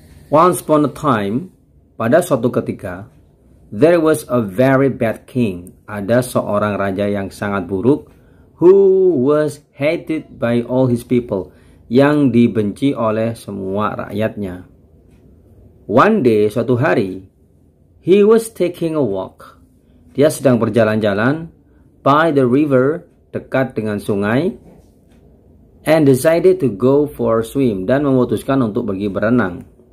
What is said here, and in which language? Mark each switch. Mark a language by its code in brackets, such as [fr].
[en] Once upon a time, [id] pada suatu ketika, [en] there was a very bad king. [id] Ada seorang raja yang sangat buruk, [en] who was hated by all his people, [id] yang dibenci oleh semua rakyatnya. [en] One day, [id] suatu hari, [en] he was taking a walk. [id] Dia sedang berjalan-jalan [en] by the river, [id] dekat dengan sungai, [en] and decided to go for a swim, [id] dan memutuskan untuk pergi berenang.